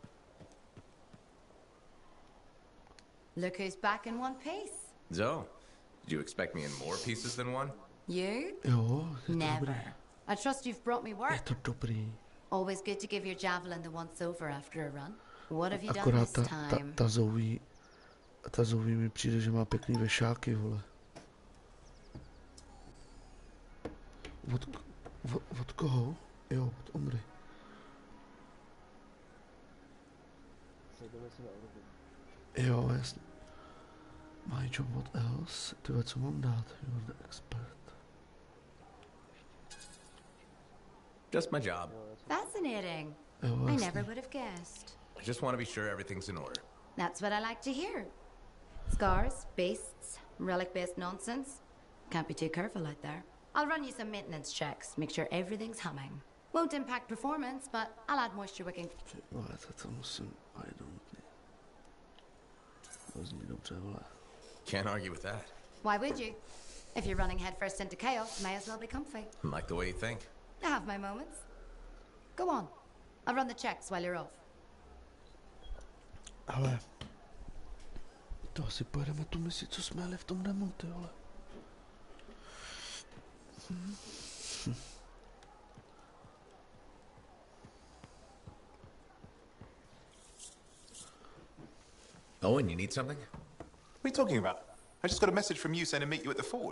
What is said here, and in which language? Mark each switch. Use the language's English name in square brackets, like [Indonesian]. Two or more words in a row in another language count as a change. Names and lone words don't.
[English] Look who's back in one piece. Zoe, Did you expect me in more pieces than one? You? [Czech] Jo, je to [English] Never. [Czech] dobrý. [English] I trust you've brought me [Czech] Je [English] work. [Czech] to dobrý. [English] Always good to give your javelin the once over after a run. What have you done [Czech] Akorát [English] this time? [Czech] ta zouví mi přijde, že má pěkný vešáky, vole. Od koho? Jo, od Omry. Sejdeme si na úroveň. Jo, jasně. [English] My job, what else? [Czech] Tyhle, co mám dát? [English] You're the expert. Just my job. Fascinating. [Czech] Jo, [English] I [Czech] jasně. [English] never would have guessed. I just want to be sure everything's in order. That's what I like to hear. Scars, beasts, relic-based nonsense. Can't be too careful out there. I'll run you some maintenance checks, make sure everything's humming. Won't impact performance, but I'll add moisture wicking. [Czech] Ty vole, to musím... [English] I don't need. [Czech] To zní dobře, vole. [English] Can't argue with that. Why would you? If you're running headfirst into chaos, may as well be comfy. Like the way you think. I have my moments. Go on. I'll run the checks while you're off. [Czech] Ale... To asi pojedeme tu misi, co jsme jeli v tom demo, ty vole. [English] Owen, you need something? What are you talking about? I just got a message from you saying to meet you at the forge.